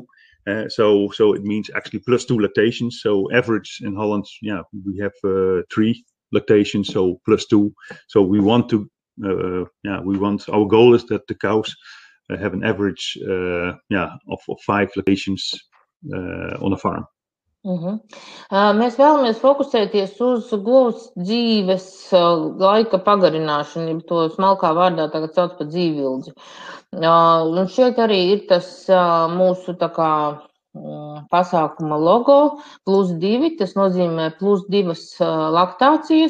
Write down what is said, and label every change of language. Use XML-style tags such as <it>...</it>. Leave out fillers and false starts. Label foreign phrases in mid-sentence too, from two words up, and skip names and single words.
<en>So it means actually +2 lactations. So average in Holland, we have 3 lactation, so +2. So we want to, our goal is that the cows have an average, of 5 lactations on a farm.</en> <lv>Mēs vēlamies fokusēties uz govs dzīves laika pagarināšanu, ja to smalkā vārdā tagad sauc par dzīvildzi. Un šeit arī ir tas mūsu tā kā pasākuma logo +2, tas nozīmē +2 laktācijas.</lv>